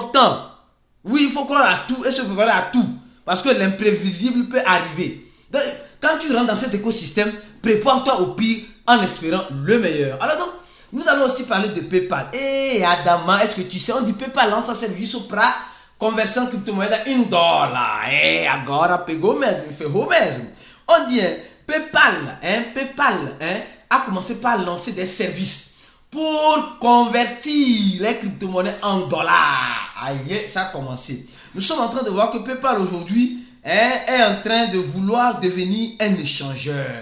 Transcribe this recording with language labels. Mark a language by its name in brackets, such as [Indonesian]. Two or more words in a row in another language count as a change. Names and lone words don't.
[French] Oui, il faut croire à tout et se préparer à tout. Parce que l'imprévisible peut arriver. Donc, quand tu rentres dans cet écosystème, prépare-toi au pire en espérant le meilleur. Alors donc, nous allons aussi parler de PayPal. Et Adama, est-ce que tu sais, on dit PayPal lance un service [Portuguese] para conversão de criptomoeda em dólar. Agora pegou mesmo, ferrou mesmo. [French] On dit, PayPal a commencé par lancer des services pour convertir les crypto-monnaies en dollars. Aïe, ça a commencé. Nous sommes en train de voir que PayPal aujourd'hui est en train de vouloir devenir un échangeur.